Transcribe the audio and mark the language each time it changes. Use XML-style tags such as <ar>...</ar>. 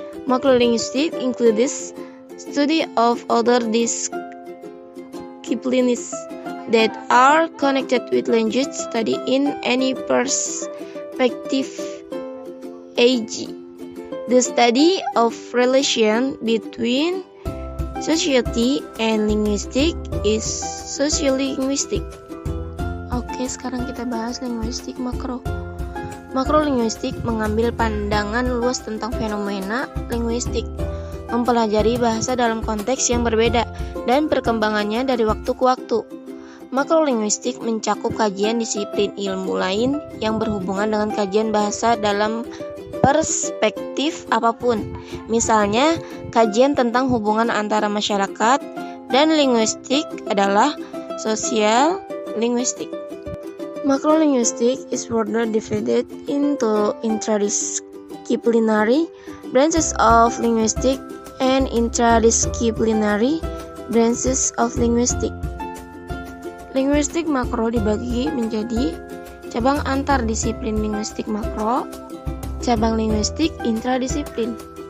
<en>Macrolinguistic includes study of other disciplines that are connected with language study in any perspective, e.g., the study of relation between society and linguistic is sociolinguistic.</en> <id>Oke, sekarang kita bahas linguistik makro. Makrolinguistik mengambil pandangan luas tentang fenomena linguistik, mempelajari bahasa dalam konteks yang berbeda dan perkembangannya dari waktu ke waktu. Makrolinguistik mencakup kajian disiplin ilmu lain yang berhubungan dengan kajian bahasa dalam perspektif apapun. Misalnya, kajian tentang hubungan antara masyarakat dan linguistik adalah sosial linguistik.</id> <en>Macrolinguistic is further divided into interdisciplinary branches of linguistics and interdisciplinary branches of linguistics.</en> <id>Linguistik makro dibagi menjadi cabang antar disiplin linguistik makro, cabang linguistik intradisiplin.</id>